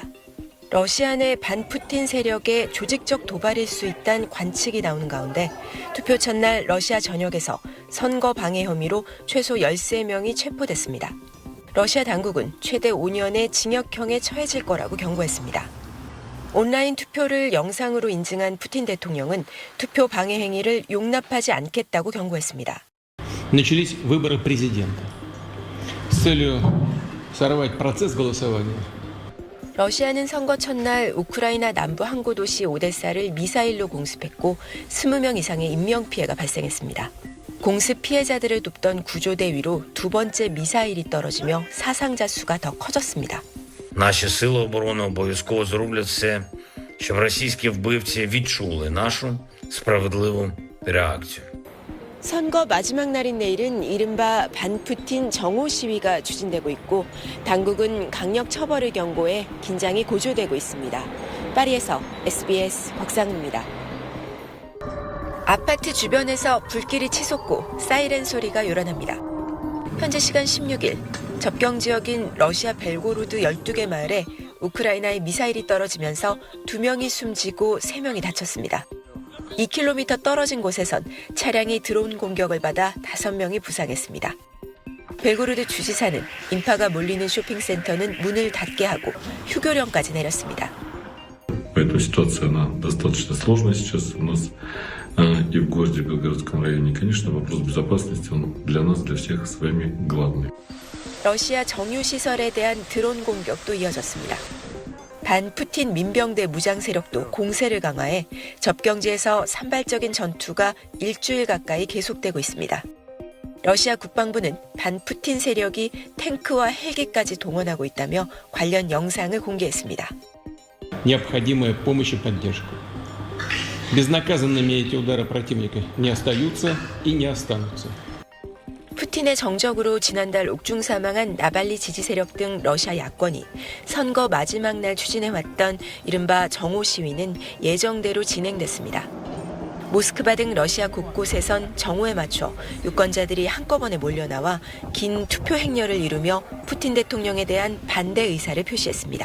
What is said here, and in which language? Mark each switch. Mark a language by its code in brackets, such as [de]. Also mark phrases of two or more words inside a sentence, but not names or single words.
[ko] 러시아 내 반푸틴 세력의 조직적 도발일 수 있다는 관측이 나오는 가운데 투표 첫날 러시아 전역에서 선거 방해 혐의로 최소 13명이 체포됐습니다. 러시아 당국은 최대 5년의 징역형에 처해질 거라고 경고했습니다. 온라인 투표를 영상으로 인증한 푸틴 대통령은 투표 방해 행위를 용납하지 않겠다고 경고했습니다. [ru] Начались выборы президента. С целью сорвать процесс голосования. [ko] 러시아는 선거 첫날 우크라이나 남부 항구 도시 오데사를 미사일로 공습했고 20명 이상의 인명피해가 발생했습니다. 공습 피해자들을 돕던 구조대 위로 2번째 미사일이 떨어지며 사상자 수가 더 커졌습니다. [uk] Наші сили оборони обов'язково зроблять все, щоб російські вбивці відчули нашу справедливу реакцію. [ko] 선거 마지막 날인 내일은 이른바 반푸틴 정오 시위가 추진되고 있고 당국은 강력 처벌을 경고해 긴장이 고조되고 있습니다. 파리에서 SBS 곽상우입니다. 아파트 주변에서 불길이 치솟고 사이렌 소리가 요란합니다. 현재 시간 16일 접경 지역인 러시아 벨고로드 12개 마을에 우크라이나의 미사일이 떨어지면서 2명이 숨지고 3명이 다쳤습니다. 2km 떨어진 곳에선 차량이 드론 공격을 받아 5명이 부상했습니다. 벨고로드 주지사는 인파가 몰리는 쇼핑센터는 문을 닫게 하고 휴교령까지 내렸습니다. [ru] Поэтому ситуация она достаточно сложная сейчас у нас и в городе Белгородском районе. Конечно, вопрос безопасности он для нас, для всех с вами главный. [ko] 러시아 정유시설에 대한 드론 공격도 이어졌습니다. 반푸틴 민병대 무장 세력도 공세를 강화해 접경지에서 산발적인 전투가 일주일 가까이 계속되고 있습니다. 러시아 국방부는 반푸틴 세력이 탱크와 헬기까지 동원하고 있다며 관련 영상을 공개했습니다. [ru] Необходимая помощь и поддержка. Безнаказанными эти удары противника не остаются и не останутся. [ko] 푸틴의 정적으로 지난달 옥중 사망한 나발리 지지 세력 등 러시아 야권이 선거 마지막 날 추진해왔던 이른바 정오 시위는 예정대로 진행됐습니다. 모스크바 등 러시아 곳곳에선 정오에 맞춰 유권자들이 한꺼번에 몰려나와 긴 투표 행렬을 이루며 푸틴 대통령에 대한 반대 의사를 표시했습니다.